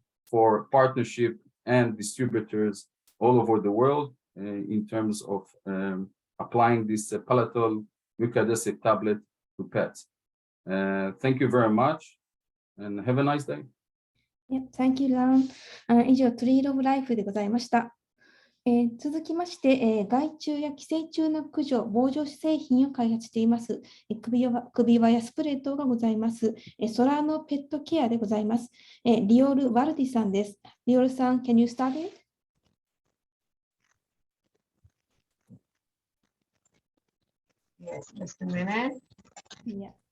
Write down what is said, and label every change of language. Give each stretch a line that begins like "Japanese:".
English: for partnership and distributors all over the world in terms of applying this palatal mucoadhesive tablet to pets. Thank you very much, and have a nice day. Thank you, Ron.
Japanese: 以上、トリール・オブ・ライフでございました。続きまして、害虫や寄生虫の駆除、防除製品を開発しています。首輪やスプレー等がございます。ソラーノペットケアでございます。リオル・ワルディさんです。
English: リオルさん、can you start it? Yes, just a minute. Yeah.